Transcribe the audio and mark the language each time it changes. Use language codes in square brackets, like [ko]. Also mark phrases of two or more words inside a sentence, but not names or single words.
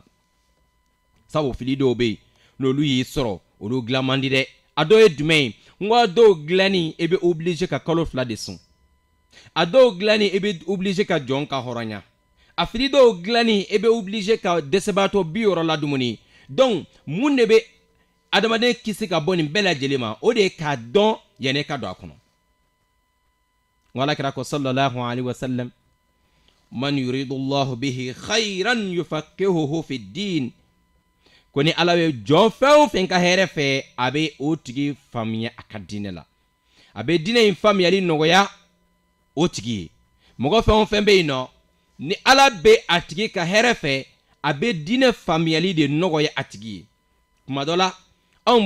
[bm] sabu fili dɔw bɛ yen n'olu y'i sɔrɔ olu dilan man di dɛ a dɔw ye jumɛn ye n ko a dɔw dilanni e bɛ obligé ka kalo 2 de sun a dɔw dilanni e bɛ obligé ka jɔn ka hɔrɔnya a fili dɔw dilanni e bɛ obligé ka dɛsɛbaatɔ 60 la dumuni donc mun de bɛ adamaden kisi ka bɔ nin bɛɛ lajɛlen ma o de ye k'a dɔn yanni ka don a kɔnɔ wala kira ko [ar] صلى الله عليه وسلم من يرد الله به خيرا يفقهه في الدين [bm] ko ni ala ye jɔn fɛn o fɛn ka hɛrɛ fɛ a bɛ o tigi faamuya a ka diinɛ la a bɛ diinɛ in faamuyali nɔgɔya o tigi ye mɔgɔ fɛn o fɛn bɛ yen nɔ ni ala bɛ a tigi ka hɛrɛ fɛ a bɛ diinɛ faamuyali de nɔgɔya a tigi ye kuma dɔ la anw